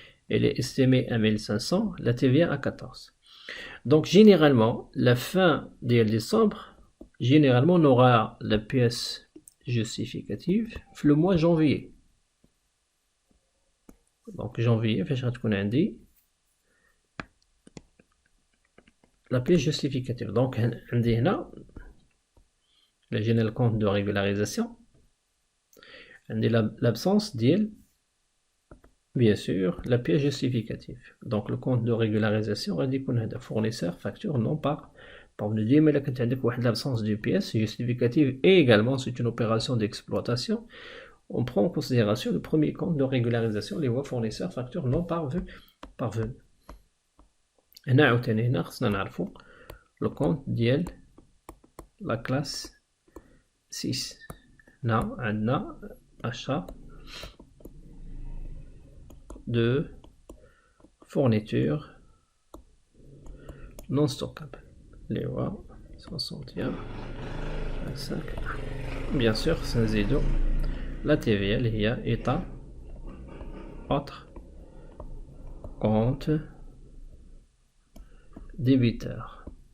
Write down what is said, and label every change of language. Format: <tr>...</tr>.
<fr>Elle est estimée à 1500, la TVA à 14. Donc généralement, la fin de décembre, généralement on aura la pièce justificative</fr> <ar>في</ar> <fr>le mois janvier. Donc janvier</fr> <ar>فاش غتكون عندي</ar> <fr>la pièce justificative. Donc</fr> <ar>عندي هنا إلا جينا الكونت دو ريغولاريزاسيون عندي</ar> <fr>l'absence</fr> <ar>ديال</ar> <fr>bien sûr la pièce justificative. Donc le compte de régularisation</fr> <ar>غادي يكون هذا</ar> <fr>fournisseur facture non parvenu.</fr> <ar>ديما إلا كانت عندك واحد</ar> <fr>l'absence de pièce justificative et également c'est une opération d'exploitation, on prend en considération le premier compte de régularisation les voies fournisseurs facture non parvenu.</fr> <ar>هنا عاوتاني هنا خصنا نعرفو</ar> <fr>le compte</fr> <ar>ديال</ar> <fr>la classe 6. هنا عندنا achat de fourniture non stockable. Les voies 61 25. Bien sûr,</fr> <ar>سنزيدو</ar> <fr>la TVA</fr> <ar>اللي هي</ar> <fr>état autre compte débiteur.</fr>